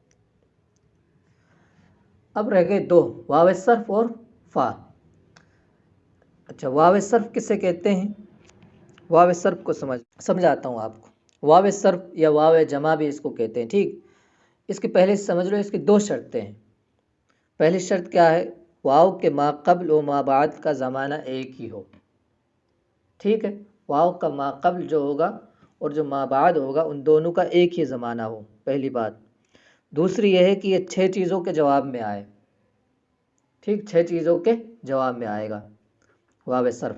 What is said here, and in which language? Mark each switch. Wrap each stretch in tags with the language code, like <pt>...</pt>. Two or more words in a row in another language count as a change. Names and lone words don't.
<ur>اب رہ گئے دو، واو صرف اور فا۔ اچھا، واو صرف کسے کہتے ہیں؟ واو صرف کو سمجھاتا ہوں آپ کو۔ واو صرف یا واو جمع بھی اس کو کہتے ہیں، ٹھیک۔ اس کے پہلے سمجھ لو، اس کی دو شرطیں ہیں۔ پہلی شرط کیا ہے؟ واو کے ما قبل و ما بعد کا زمانہ ایک ہی ہو، ٹھیک ہے۔ واو کا ما قبل جو ہوگا اور جو ما بعد ہوگا ان دونوں کا ایک ہی زمانہ ہو، پہلی بات۔ دوسری یہ ہے کہ یہ 6 چیزوں کے جواب میں آئے، ٹھیک، 6 چیزوں کے جواب میں آئے گا واو صرف۔</ur>